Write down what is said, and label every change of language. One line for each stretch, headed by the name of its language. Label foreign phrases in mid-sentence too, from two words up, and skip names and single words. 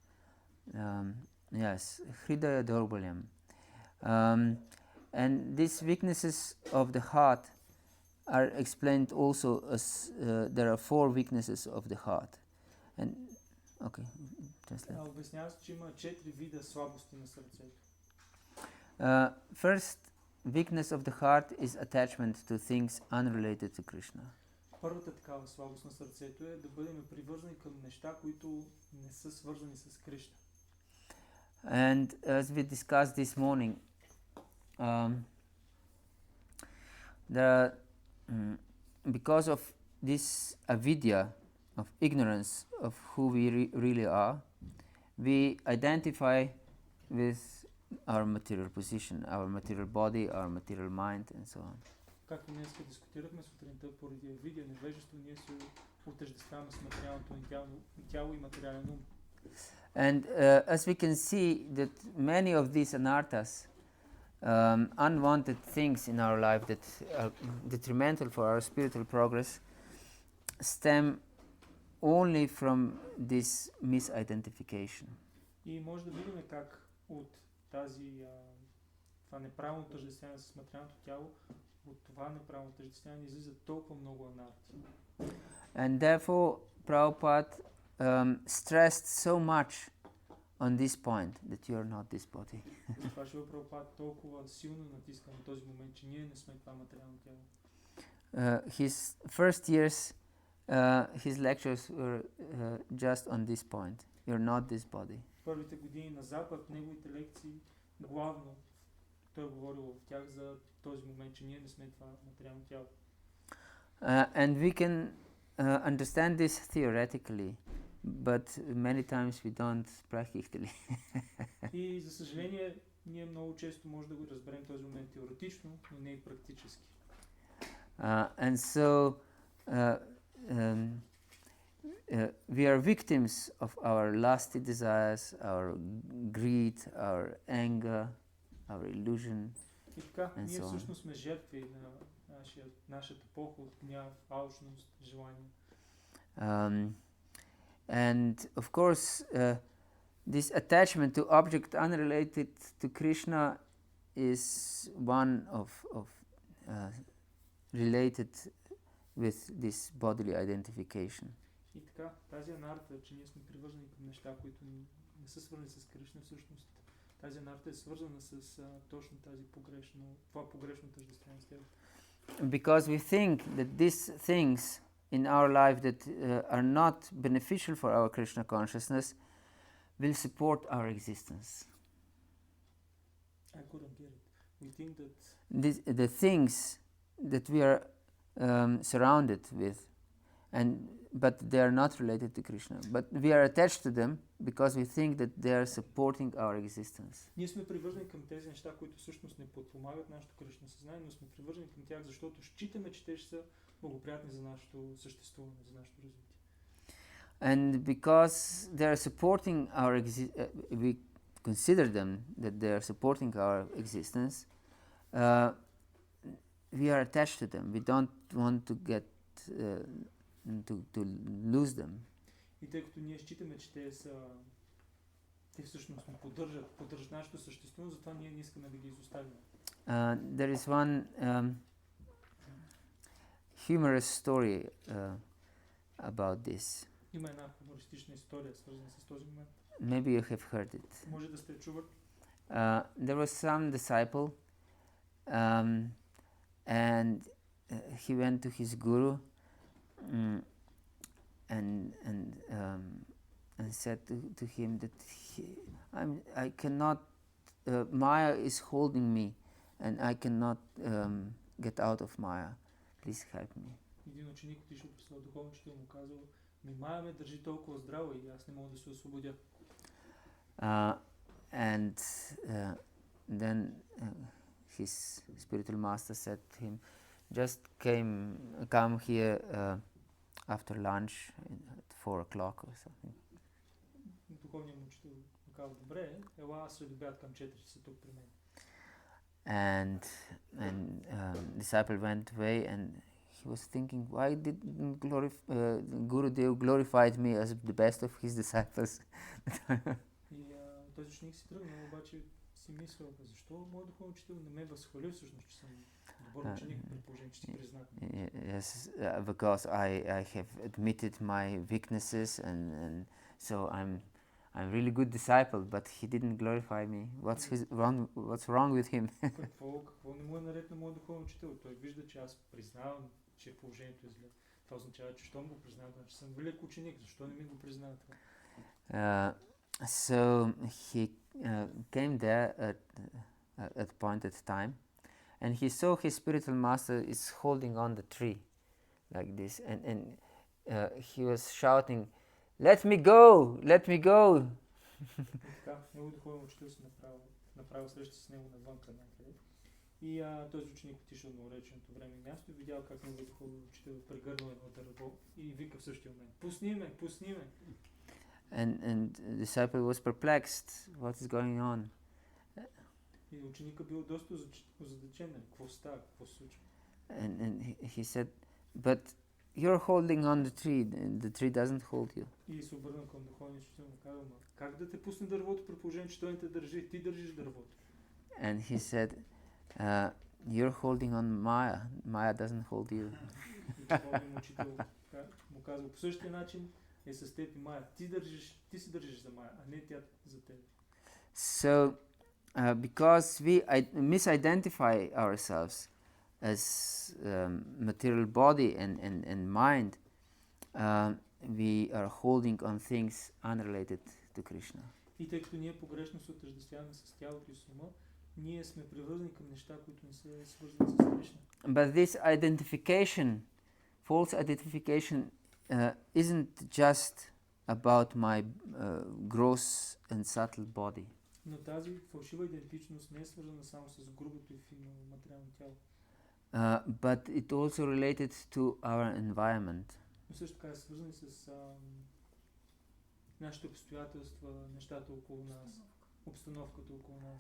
English: Yes,
Sanskrit: हृदय दौर्बल्यम्.
English: And these weaknesses of the heart are explained also as there are 4 weaknesses of the heart. And okay, translate.
Bulgarian: Обяснява се, че има 4 вида слабости на сърцето.
English: First weakness of the heart is attachment to things unrelated to Krishna.
Bulgarian: Първата такава слабост на сърцето е да бъдем привързани към неща, които не са свързани с Кришна.
English: And as we discussed this morning, because of this avidya, of ignorance of who we really are, we identify with our material position, our material body, our material mind, and so on.
Bulgarian: Както днес дискутирахме сутринта, поради видео невежество, ние се отъждествяваме с материалното ни тяло и материален ум.
English: And as we can see that many of these anarthas, unwanted things in our life that are detrimental for our spiritual progress, stem only from this misidentification.
Bulgarian: И може да видим как от това неправилно отъждествяване с материалното тяло, от това неправилно отъждествяване излизат толкова много анарти.
English: And therefore Prabhupada stressed so much on this point that you are not this body.
Bulgarian: Това Шрила Прабхупада толкова силно натиска на този момент, че ние не сме това материално тяло.
English: His first years, his lectures were just on this point. You're not this body.
Bulgarian: Първите години на Запад, неговите лекции, главно той говорил в тях за този момент, че ние не сме това материално тяло.
English: And we can understand this theoretically, but many times we don't practically.
Bulgarian: И за съжаление, ние много често може да го разберем този момент теоретично, но не и практически.
English: And so we are victims of our lusty desires, our greed, our anger, our illusion.
Bulgarian: И така,
English: And
Bulgarian: ние
English: so on.
Bulgarian: всъщност сме жертви на нашата поход, гняв, алчност, желание.
English: And of course, this attachment to object unrelated to Krishna is one of related with this bodily identification.
Bulgarian: И така, тази анарта, че ние сме привързани към неща, които не са свързани с Кришна, всъщност тази анарта е свързана с точно това погрешно тъждествение с тебе.
English: Because we think that these things in our life that are not beneficial for our Krishna consciousness will support our existence. I couldn't get it. We think that The things that we are surrounded with and but they are not related to Krishna. But we are attached to them because we think that they are supporting our existence.
Bulgarian: Ние сме привързани към тези неща, които всъщност не подпомагат нашето Кришна съзнание, но сме привързани към тях, защото считаме, че те ще са благоприятни за нашето съществуване, за нашето развитие.
English: And because they are supporting our we consider them that they are supporting our existence, we are attached to them. We don't want to get to lose them.
Bulgarian: И тъй като ние считаме, че те всъщност поддържат нашето съществуване, затова ние не искаме да ги изоставим.
English: There is one humorous story about this.
Bulgarian: Има една хумористична история, свързана с този момент.
English: Maybe you have heard it.
Bulgarian: Може да сте чували.
English: There was some disciple, and he went to his guru and said to him that I cannot, Maya is holding me, and I cannot get out of Maya. Please help me.
Bulgarian: Един ученик отишъл при своя духовен учител, му казал: Мая ме държи толкова здраво и аз не мога да се освободя.
English: And then his spiritual master said to him, just come here after lunch at 4 o'clock or something.
Bulgarian: Духовният му учител му казал: добре, ела след обяд към 4 часа тук при мен.
English: And disciple went away, and he was thinking, why didn't Gurudev glorified me as the best of his disciples?
Bulgarian: И този ученик си тръгнал, обаче си мислил: защо моят духовен учител не ме възхвали всъщност, че съм добър ученик, при положение, че си признах.
English: Yes, because I have admitted my weaknesses, and so I'm really good disciple, but he didn't glorify me. What's wrong with him?
Bulgarian: Какво не му е наред на моят духовен учител? Той вижда, че аз признавам, че положението е зле. Това означава, че щом го признавам, че съм велик ученик. Защо не ми го признава това?
English: So he came there at appointed time, and he saw his spiritual master is holding on the tree like this, and he was shouting, "Let me go! Let me go!"
Bulgarian: Така, неговият духовен учител се направил среща с него навънка някъде. И този ученик отишъл на уреченото време и място и видял как неговият духовен учител прегърнал едно дърво и вика в същия момент: пусни ме, пусни ме!
English: And the disciple was perplexed. What is going on?
Bulgarian: И ученика бил доста озадачен. Какво става? Какво се случва?
English: And he said, but you're holding on the tree. The tree doesn't hold you.
Bulgarian: И се обърна към духовния учител и му казал: как да те пусне дървото при положение, че той не те държи? Ти държиш дървото.
English: And he said, you're holding on Maya. Maya doesn't hold you.
Bulgarian: И духовният учител му казал: по същия начин е с теб и Мая. Ти се държиш за Мая, а не тя за теб.
English: So, because we misidentify ourselves as material body and mind, we are holding on things unrelated to Krishna.
Bulgarian: И тъй като ние погрешно се отъждествяваме с тялото и с ума, ние сме привързани към неща, които не са свързани с Кришна.
English: But this identification, false identification, isn't just about my gross and subtle body.
Bulgarian: Но тази фалшива идентичност не е свързана само с грубото и финно материално тяло.
English: But it also related to our environment.
Bulgarian: Но също така е свързани с нашите обстоятелства, нещата около нас, обстановката около нас.